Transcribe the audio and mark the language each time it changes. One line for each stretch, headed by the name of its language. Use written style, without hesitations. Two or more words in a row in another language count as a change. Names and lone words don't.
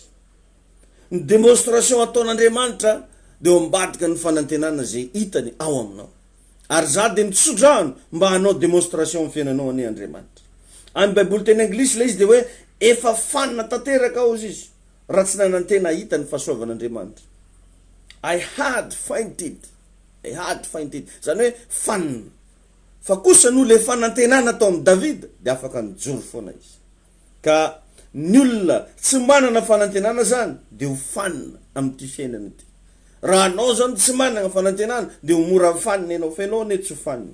Malagasy: Ny demonstration ataon'Andriamanitra dia ambadika ny fanantenana zay hitany ao aminao. Ary za dia mitsodrano mba hanao demonstration amin'ny fiainanao any Andriamanitra. Amin'ny Baiboly teny anglisy le izy dia hoe efa fanina tanteraka ao izy raha tsy nanantena hita ny fahasoavan'Andriamanitra.
English: I had find it.
Malagasy: Zany hoe fanina. Fa kosa no le fanantenana atao amin'ny Davida dia afaka mijoro foana izy. Ka ny olona tsy manana fanantenana zany dia ho fanina amin'ity fiainana ity. Raha anao zany tsy manana fanantenana dia ho mora fanina ianao fa ianao ane tsy ho fanina.